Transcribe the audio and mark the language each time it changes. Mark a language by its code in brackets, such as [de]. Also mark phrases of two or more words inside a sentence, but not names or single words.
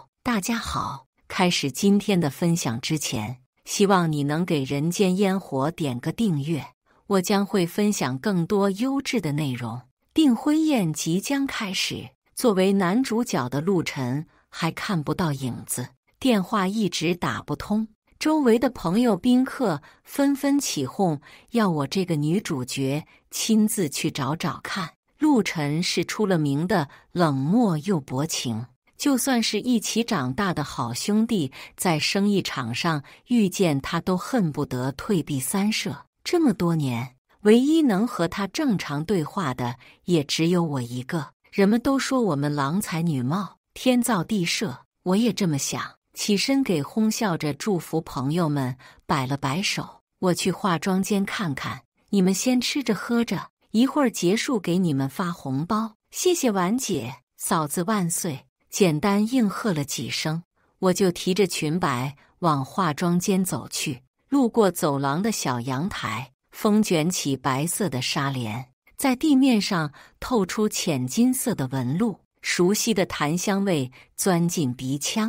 [zh] 大家好，開始今天的分享之前，希望你能給人間煙火點個訂閱，我將會分享更多優質的內容。訂婚宴即將開始，作為男主角的陸晨還看不到影子，電話一直打不通，周圍的朋友賓客紛紛起哄，要我這個女主角親自去找找看。陸晨是出了名的冷漠又薄情，就算是一起長大的好兄弟，在生意場上遇見他都恨不得退避三舍。這麼多年，唯一能和他正常對話的也只有我一個。人們都說我們郎才女貌，天造地設，我也這麼想。起身給哄笑着祝福朋友們擺了擺手，我去化妝間看看，你們先吃着喝着，一會兒結束給你們發紅包。謝謝婉姐，嫂子萬歲。簡單應和了幾聲，我就提着裙擺往化妝間走去。路過走廊的小陽台，風捲起白色的紗簾，在地面上透出淺金色的紋路，熟悉的檀香味鑽進鼻腔。